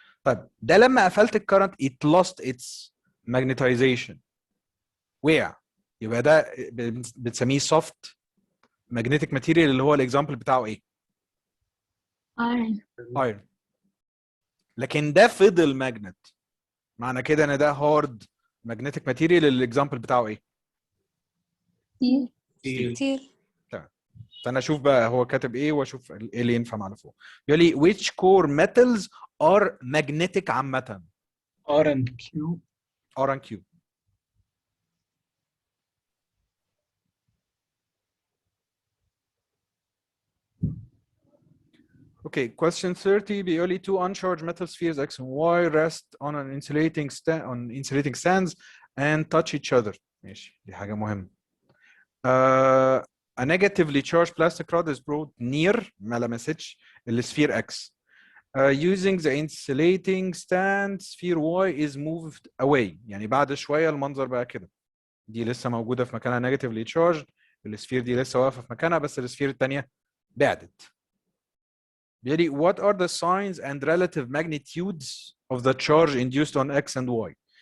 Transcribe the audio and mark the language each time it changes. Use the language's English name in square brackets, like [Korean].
[Arabic] طيب ده لما قفلت الكرنت [English] it lost its magnetization [Arabic] وقع، يبقى ده بنسميه [English] soft magnetic material [Arabic] اللي هو الاكزامبل بتاعه ايه؟ iron. لكن ده فضل ماجنت، معنى كده ان ده [English] hard magnetic material [Arabic] الاكزامبل بتاعه ايه؟ ستيل. تمام. فانا اشوف بقى هو كاتب ايه واشوف ايه اللي ينفع معنا فوق. يقول لي [English] which core metals are magnetic [Arabic] عامة؟ [English] R and Q. R and Q. Okay, question 30 [Arabic] بيقول لي [English] two uncharged metal spheres X and Y rest on an insulating stands and touch each other. [Arabic] ماشي دي حاجة مهمة. [English] A negatively charged plastic rod is brought near [Arabic] ما لمستش السفير [English] X. Using the insulating stand sphere Y is moved away. [Arabic] يعني بعد شوية المنظر بقى كده. دي لسه موجودة في مكانها [English] negatively charged، [Arabic] السفير دي لسه واقفة في مكانها بس السفير الثانية بعدت. بيقول لي [English] what are the signs and relative magnitudes of the charge induced on x and y.